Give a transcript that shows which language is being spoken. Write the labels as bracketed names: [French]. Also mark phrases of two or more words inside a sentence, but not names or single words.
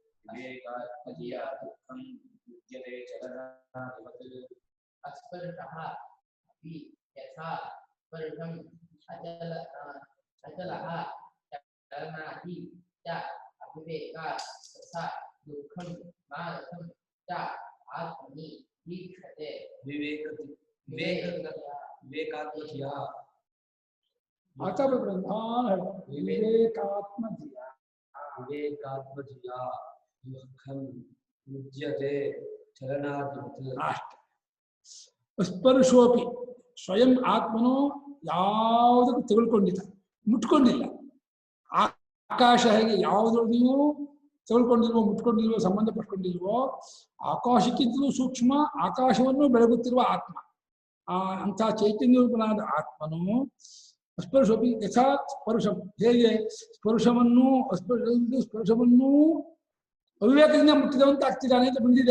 [Sanskrit] विवेकात्मधिया दुःखं युज्यते चलनादिवत् अस्पर्शः अपि यथा स्पर्शम् अचलः चलनादि च अविवेकात् तथा दुःखं मानसं च आत्मनि ईक्षते विवेकात्मधिया आता ब्रह्मांड विवेकात्मधिया विवेकात्मधिया दुःखं युज्यते चलनादिवत् [Kannada] ಸ್ಪರ್ಶೋಪಿ ಸ್ವಯಂ ಆತ್ಮನು ಯಾವುದಕ್ಕೂ ತಗೊಳ್ಕೊಂಡಿಲ್ಲ, ಮುಟ್ಕೊಂಡಿಲ್ಲ. ಆಕಾಶ ಹೇಗೆ ಯಾವುದ್ರೊಳಗೂ ತಗೊಳ್ಕೊಂಡಿಲ್ವೋ, ಮುಟ್ಕೊಂಡಿಲ್ವೋ, ಸಂಬಂಧ ಪಟ್ಕೊಂಡಿಲ್ವೋ, ಆಕಾಶಕ್ಕಿಂತಲೂ ಸೂಕ್ಷ್ಮ ಆಕಾಶವನ್ನು ಬೆಳಗುತ್ತಿರುವ ಆತ್ಮ, ಅಂಥ ಚೈತನ್ಯ ರೂಪನಾದ ಆತ್ಮನು [Sanskrit] ಸ್ಪರ್ಶೋಪಿ ಯಥಾ ಸ್ಪರ್ಶಂ, [Kannada] ಹೇಗೆ ಸ್ಪರ್ಶವನ್ನು ಅವಿವೇಕದಿಂದ ಮುಟ್ಟಿದವಂತ ಆಗ್ತಿದ್ದಾನೆ ಅಂತ ಬಂದಿದೆ.